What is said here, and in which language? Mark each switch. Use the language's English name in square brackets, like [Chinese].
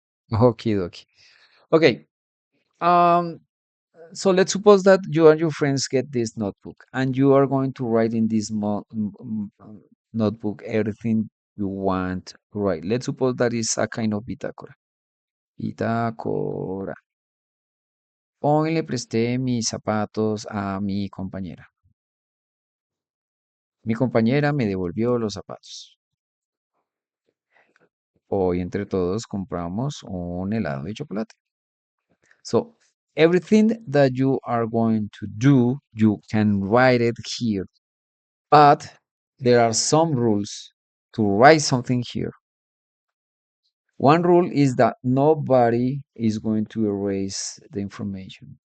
[English] Okay, okay. Okay. Um, so let's suppose that you and your friends get this notebook and you are going to write in this notebook everything you want to write. Let's suppose that is a kind of bitácora. [Spanish] Bitácora. Hoy le presté mis zapatos a mi compañera. Mi compañera me devolvió los zapatos. Hoy entre todos compramos un helado de chocolate. [English] So everything that you are going to do, you can write it here. But there are some rules to write something here. One rule is that nobody is going to erase the information.